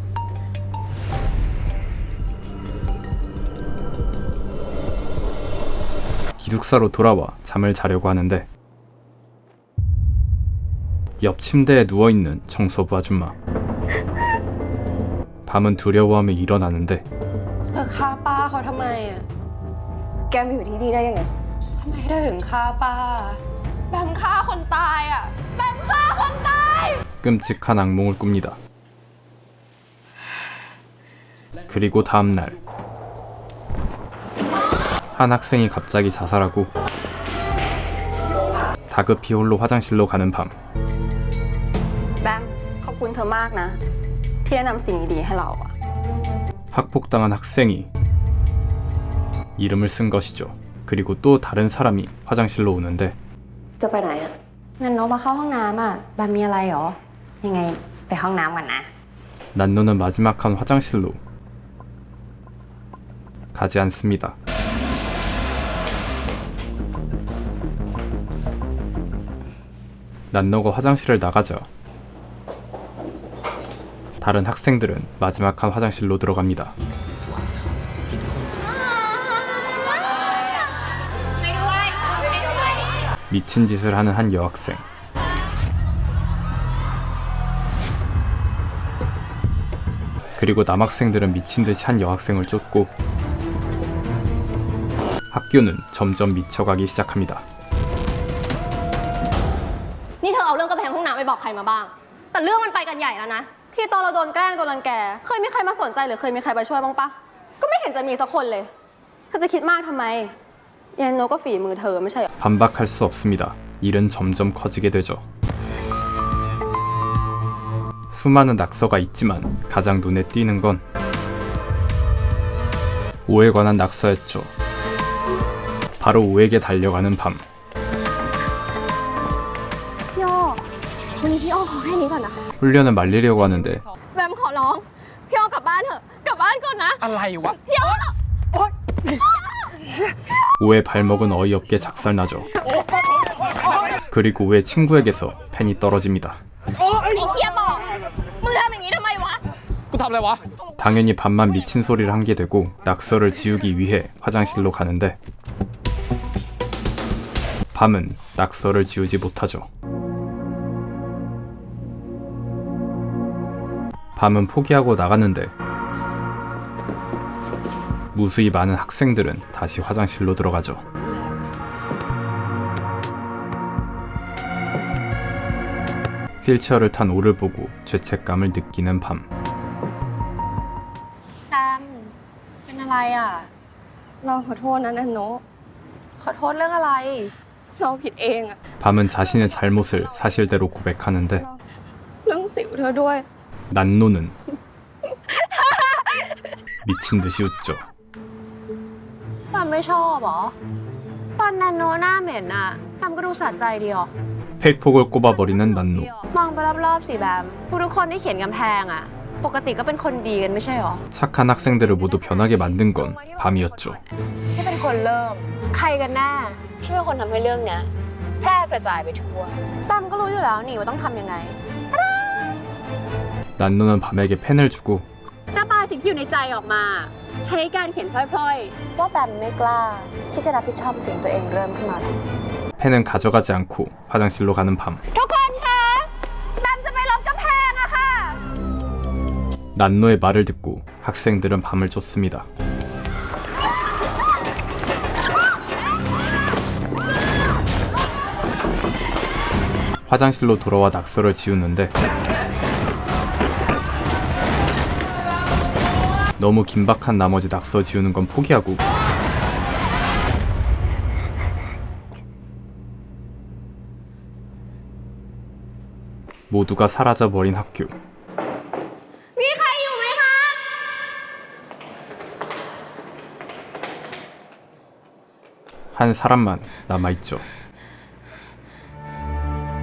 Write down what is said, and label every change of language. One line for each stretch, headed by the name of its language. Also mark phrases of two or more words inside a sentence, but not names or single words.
Korean: 기숙사로 돌아와 잠을 자려고 하는데 옆 침대에 누워있는 청소부 아줌마. 밤은 두려워하며 일어나는데
Thai: เธอฆ่าป้าเขาทำไมอ่ะ แกมาอยู่ที่นี่ได้ยังไง ทำไมเธอถึงฆ่าป้า แบมฆ่าคนตายอ่ะ แบมฆ่าคนตาย
Korean: 끔찍한 악몽을 꿉니다. 그리고 다음날 한 학생이 갑자기 자살하고 다급히 홀로 화장실로 가는 밤.
Thai: แบมขอบคุณเธอมากนะ ที่แนะนำสิ่งดีๆให้เราอะ
Korean: 학폭당한 학생이 이름을 쓴 것이죠. 그리고 또 다른 사람이 화장실로 오는데
Thai: จะไปไหนอะ นันโนมาเข้าห้องน้ำอ่ะ แบมมีอะไรหรอ ยังไงไปห้องน้ำก่อนนะ
Korean: 난노는 마지막 한 화장실로 가지 않습니다. 난노가 화장실을 나가자 다른 학생들은 마지막 한 화장실로 들어갑니다. 미친 짓을 하는 한 여학생. 그리고 남학생들은 미친 듯이 한 여학생을 쫓고 학교는 점점 미쳐가기 시작합니다.
Thai: นี่เธอเอาเรื่องกำแพงห้องน้ำไปบอกใครมาบ้าง แต่เรื่องมันไปกันใหญ่แล้วนะ ที่ตอนเราโดนแกล้งโดนรังแก เคยมีใครมาสนใจหรือเคยมีใครไปช่วยบ้างปะ ก็ไม่เห็นจะมีสักคนเลย เธอจะคิดมากทำไมยันโนก็ฝีมือเธอไม่ใช่เหรอ
Korean: 반박할 수 없습니다. 일은 점점 커지게 되죠. 수많은 낙서가 있지만 가장 눈에 띄는 건 오에 관한 낙서였죠. 바로 오에게 달려가는 밤.
Thai: พี่อ้อวันนี้พี่อ้อขอแค่นี้ก่อนนะ
Korean: 훈련을 말리려고 하는데
Thai: แบมขอร้อง พี่อ้อกลับบ้านเถอะ กลับบ้านก่อนนะ อะไรวะ พี่อ้อ
Korean: 오의 발목은 어이없게 작살나죠. 그리고 오의 친구에게서 펜이 떨어집니다.
Thai: ไอ้เคียบอกมึงทำอย่างนี้ทำไมวะ กูทำอะไรวะ
Korean: 당연히 밤만 미친 소리를 한 게 되고 낙서를 지우기 위해 화장실로 가는데 밤은 낙서를 지우지 못하죠. 밤은 포기하고 나갔는데 무수히 많은 학생들은 다시 화장실로 들어가죠. 휠체어를 탄 오를 보고 죄책감을 느끼는 밤.
Thai: แบมเป็นอะไรอ่ะ เราขอโทษนะนันโน ขอโทษเรื่องอะไร เราผิดเองอะ
Korean: 밤은 자신의 잘못을 사실대로 고백하는데
Thai: เรื่องสิวเธอด้วย
Korean: 난노는 미친 듯이 웃죠.
Thai: แบมไม่ชอบเหรอ ตอนนันโนหน้าเหม็นอ่ะแบมก็ดูสะใจดีอ่ะ
Korean: 팩폭을 꼽아버리는 난노.
Thai: มองไปรอบๆสิแบมทุกคนที่เขียนกำแพงอ่ะ ปกติก็เป็นคนดีกันไม่ใช่หรอ
Korean: 착한 학생들을 모두 변하게 만든 건 밤이었죠.
Thai: ที่เป็นคนเริ่ม ใครกันแน่ที่เป็นคนทำให้เรื่องเนี้ยแพร่กระจายไปทั่วแบมก็รู้อยู่แล้วนี่ว่าต้องทำยังไง
Korean: 난노는 밤에게 펜을 주고
Thai: ระบายสิ่งที่อยู่ในใจออกมา ใช้การเขียนพล่อยๆว่าแบมไม่กล้าที่จะรับผิดชอบสิ่งตัวเองเริ่มขึ้นมาแล้ว
Korean: 펜은 가져가지 않고 화장실로 가는 밤.
Thai: ทุกคนคะแบมจะไปลบกำแพงอะค่ะ
Korean: 난노의 말을 듣고 학생들은 밤을 쫓습니다. 화장실로 돌아와 낙서를 지우는데 너무 긴박한 나머지 낙서 지우는 건 포기하고 모두가 사라져버린 학교.
Thai: มีใครอยู่ไหมคะ
Korean: 한 사람만 남아있죠.